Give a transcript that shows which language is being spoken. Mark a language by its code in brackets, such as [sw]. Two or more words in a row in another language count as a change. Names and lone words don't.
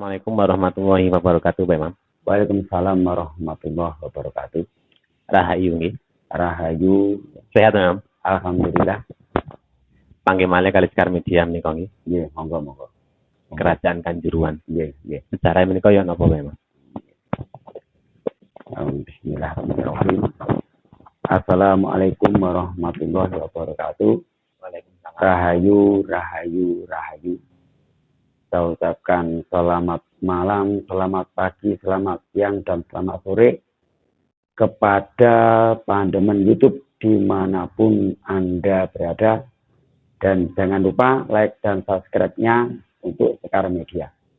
[ar] السلام عليكم ورحمة الله وبركاته, [jv] Pak Imam. [ar] وعليكم السلام ورحمة الله وبركاته. [jv] Rahayu nggih. Rahayu, Sehat, Imam. alhamdulillah. Panggih malih kali Sekar Media menika nggih. Nggih, monggo. Kerajaan Kanjuruhan. Nggih. Sejarah menika ya napa, Pak Imam? [ar] بسم الله الرحمن الرحيم. السلام عليكم ورحمة الله وبركاته. وعليكم السلام. [jv] Rahayu. [id] Saya ucapkan selamat malam, selamat pagi, selamat siang, dan selamat sore kepada pandemen YouTube dimanapun Anda berada. Dan jangan lupa like dan subscribe-nya untuk Sekar Media.